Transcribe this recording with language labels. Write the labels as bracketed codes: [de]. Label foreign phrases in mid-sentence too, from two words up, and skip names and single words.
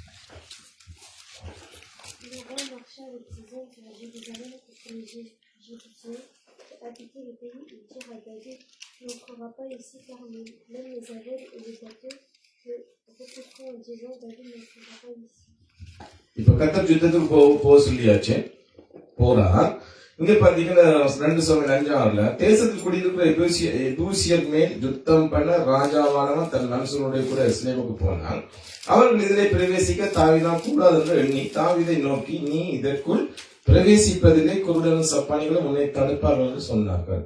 [fr] Le roi marcha avec ses hommes sur la Jérusalem contre les Égyptiens. dire à David, tu n'entreras pas ici car même les aveugles et les athées le repousseront en disant, David n'entrera pas ici. [ta] இப்ப கர்த்தர் யுத்தத்துக்கு போக சொல்லியாச்சு, போறார். இங்க பாத்தீங்கன்னா 2 Samuel 5:6 தேசத்தில் குடியிருக்கிற எபூசியர் மேல் யுத்தம் பண்ண ராஜாவானவன் தன் மனுஷனுடைய கூட எஸ்லேமுக்கு போனான். அவர்கள் இதிலே பிரவேசிக்க தாவீதான் கூடாது என்று எண்ணி தாவீதை நோக்கி, நீ இதற்குள் பிரவேசிப்பதிலே குருடனும் சப்பானிகளும் உன்னை தடுப்பார்கள் என்று சொன்னார்கள்.